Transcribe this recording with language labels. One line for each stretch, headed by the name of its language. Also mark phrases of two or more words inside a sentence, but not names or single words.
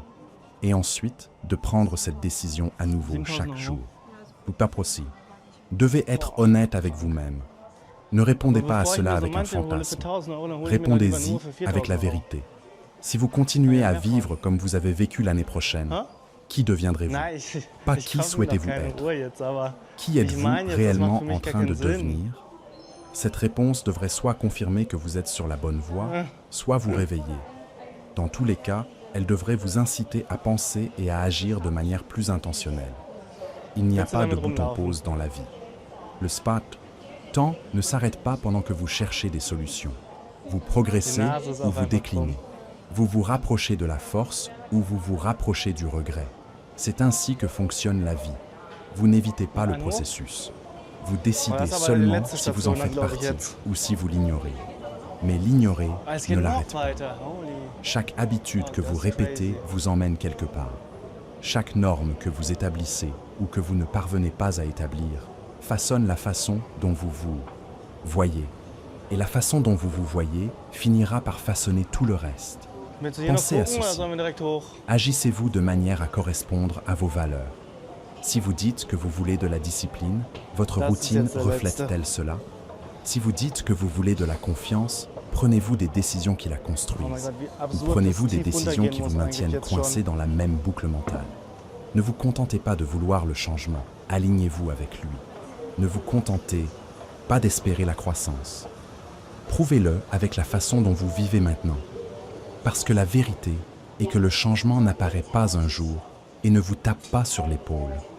French: Et ensuite, de prendre cette décision à nouveau chaque jour. Vous aussi. Devez être honnête avec vous-même. Ne répondez pas à cela avec un fantasme. Répondez-y avec la vérité. Si vous continuez à vivre comme vous avez vécu l'année prochaine, qui deviendrez-vous?
German: Nein, ich
French: Pas
German: ich
French: qui
German: kaufe mir da
French: souhaitez-vous
German: keine
French: être?
German: Uhr jetzt, aber
French: Qui
German: ich
French: êtes-vous
German: meine jetzt, das
French: réellement
German: macht für mich
French: en
German: gar
French: train de
German: keinen Sinn.
French: devenir? Cette réponse devrait soit confirmer que vous êtes sur la bonne voie, soit vous réveiller. Dans tous les cas, elle devrait vous inciter à penser et à agir de manière plus intentionnelle. Il n'y a pas de bouton pause dans la vie. Le temps ne s'arrête pas pendant que vous cherchez des solutions. Vous progressez ou vous déclinez. Vous vous rapprochez de la force ou vous vous rapprochez du regret. C'est ainsi que fonctionne la vie. Vous n'évitez pas le processus. Vous décidez seulement si vous en faites partie ou si vous l'ignorez. Mais l'ignorer
German: Ah, es
French: ne
German: geht noch
French: l'arrête pas.
German: weiter. Holy.
French: Chaque habitude que vous répétez vous emmène quelque part. Chaque norme que vous établissez ou que vous ne parvenez pas à établir façonne la façon dont vous vous voyez. Et la façon dont vous vous voyez finira par façonner tout le reste.
German: Willst du hier noch
French: Pensez à
German: gucken oder
French: ceci.
German: sollen wir direkt hoch?
French: Agissez-vous de manière à correspondre à vos valeurs. Si vous dites que vous voulez de la discipline, votre
German: Das ist
French: routine
German: jetzt der
French: reflète-t-elle cela? Si vous dites que vous voulez de la confiance, prenez-vous des décisions qui la
German: Oh mein
French: construisent?
German: Gott, wie
French: Ou
German: absurd
French: prenez-vous
German: das
French: des
German: tief
French: décisions
German: runtergehen
French: qui
German: muss
French: vous
German: eigentlich
French: maintiennent
German: jetzt schon.
French: coincé dans la même boucle mentale? Ne vous contentez pas de vouloir le changement, alignez-vous avec lui. Ne vous contentez pas d'espérer la croissance. Prouvez-le avec la façon dont vous vivez maintenant. Parce que la vérité est que le changement n'apparaît pas un jour et ne vous tape pas sur l'épaule.